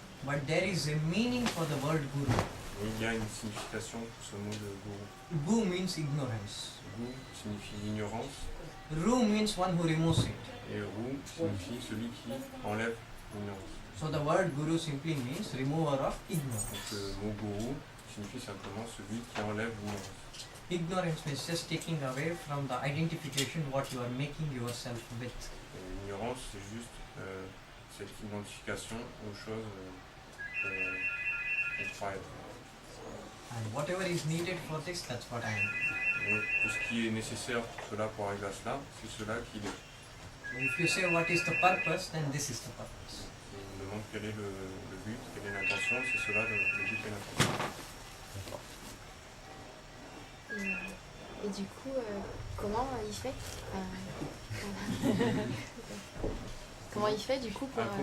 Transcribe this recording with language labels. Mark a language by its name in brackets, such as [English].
[English] But there is a meaning for the word guru. [French] Mais il y a une signification pour ce mot de gourou. [English] Gu means ignorance. [French] Gou signifie l'ignorance, [English] Ru means one who removes it. [French] et rou signifie celui qui enlève l'ignorance. [English] So the word guru simply means remover of [French] Donc [English] ignorance. [French] le mot gourou signifie simplement celui qui enlève l'ignorance. [English] Ignorance means just taking away from the identification what you are making yourself with. [French] Et l'ignorance, c'est juste cette identification aux choses qu'on croit être. [English] And whatever is needed for this, that's what I am. [French] Et tout ce qui est nécessaire pour cela, pour arriver à cela, c'est cela qu'il est. [English] So if you say what is the purpose, then this is the purpose. [French] Si on me demande quel est le but, quelle est l'intention, c'est cela le but et l'intention. Et du coup, comment il fait Comment il fait du coup pour,